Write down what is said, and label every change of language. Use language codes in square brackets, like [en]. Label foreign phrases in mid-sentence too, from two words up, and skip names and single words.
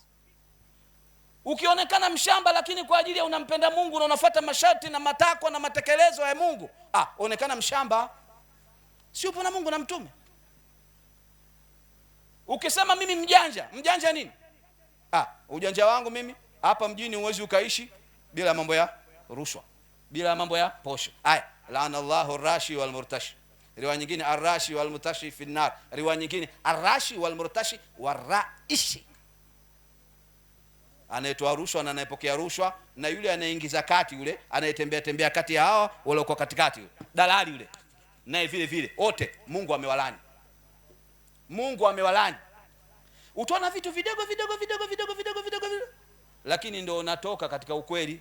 [sw] Ukionekana mshamba lakini kwa ajili ya unampenda Mungu na unafuata masharti na matakwa na matekelezo ya Mungu, onekana mshamba, sio pana Mungu na mtume. Ukisema mimi mjanja nini? Ujanja wangu mimi hapa mjini uwezi ukaishi bila mambo ya rushwa, bila mambo ya posho. [ar] لعن الله الراشي والمرتشي. [sw] Riwaya nyingine [ar] الراشي والمرتشي في النار. [sw] Riwaya nyingine [ar] الراشي والمرتشي والرائش. [sw] Anayetoa rushwa na anayepokea rushwa, na yule anayeingiza kati, yule anayetembea kati ya hawa wale kwa katikati, yule dalali yule, naye vile vile, wote Mungu amewalani. Mungu amewalani. Utaona vitu vidogo, lakini ndio unatoka katika ukweli.